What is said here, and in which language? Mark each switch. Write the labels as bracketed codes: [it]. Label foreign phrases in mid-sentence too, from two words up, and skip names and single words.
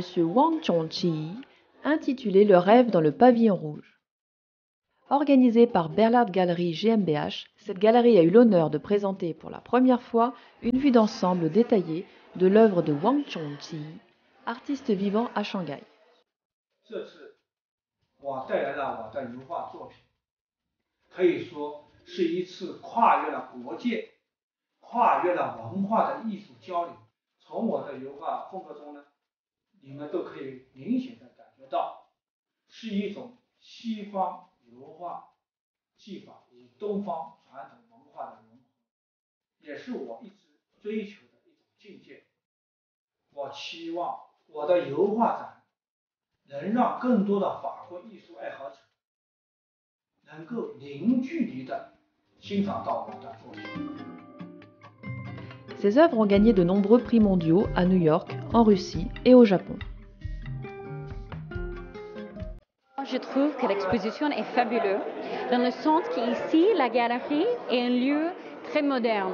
[fr] Wang Chongqi, intitulée Le rêve dans le pavillon rouge. Organisée par Bellart Gallery GmbH, cette galerie a eu l'honneur de présenter pour la première fois une vue d'ensemble détaillée de l'œuvre de Wang Chongqi, artiste vivant à Shanghai. [zh] 这次我带来了我的油画作品，可以说是一次跨越了国界、跨越了文化的艺术交流。从我的油画风格中呢，你们都可以明显的感觉到，是一种西方油画技法与东方传统文化的融合，也是我一直追求的一种境界。我期望我的油画展能让更多的法国艺术爱好者能够零距离的欣赏到我的作品。 [fr] Ses œuvres ont gagné de nombreux prix mondiaux à New York, en Russie et au Japon. Je trouve que l'exposition est fabuleuse, dans le sens qu'ici, la galerie est un lieu très moderne.